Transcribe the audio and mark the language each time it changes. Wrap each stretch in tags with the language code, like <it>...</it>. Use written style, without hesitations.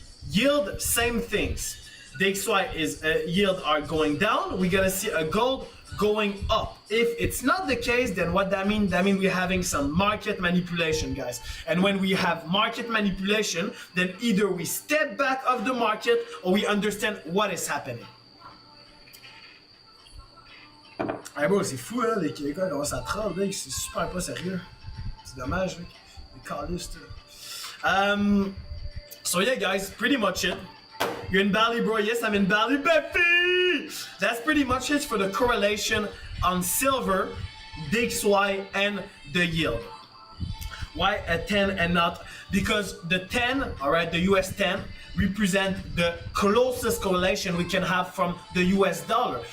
<en>Yield, same things. DXY is yield are going down, we're gonna see a gold going up. If it's not the case, then what that means? That means we're having some market manipulation, guys. And when we have market manipulation, then either we step back of the market or we understand what is happening. Hey bro,</en> <fr>c'est fou, hein, les Québécois commencent à troll, c'est super pas sérieux. C'est dommage, les calistes.</fr> <en>So yeah, guys, pretty much it. You're in Bali, bro. Yes, I'm in Bali, baby. That's pretty much it for the correlation on silver, DXY, and the yield. Why a 10 and not? Because the 10, all right, the US 10 represent the closest correlation we can have from the US dollar.</en>